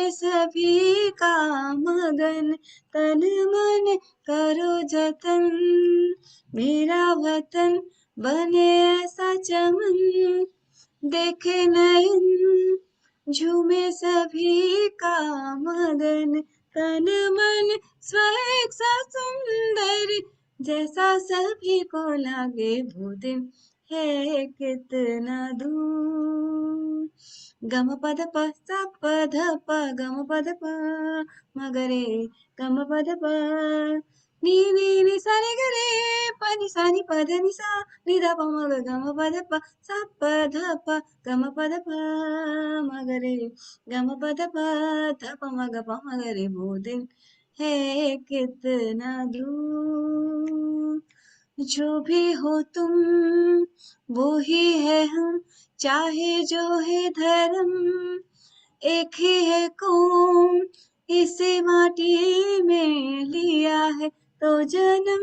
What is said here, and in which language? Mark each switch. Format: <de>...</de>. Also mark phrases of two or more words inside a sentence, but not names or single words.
<hi>सभी का मगन, तन मन करो जतन मेरा वतन बने ऐसा चमन, देखे नयन झूमे सभी का मगन, तन मन स्वर्ग सा सुंदर जैसा सभी को लागे, वो दिन है कितना दूर। गम पद प सा प ध प गम पद प मगरे गम पद प नी नी नी सा रे ग रे प नि सा नि प ध नि सा नि ध प म ग गम पद प सा प ध प गम पद प मगरे गम पद प ध प म ग प म ग रे, वो दिन है कितना दूर। जो भी हो तुम वो ही है हम, चाहे जो है धर्म एक ही है कौम, इसे माटी में लिया है तो जन्म।</hi>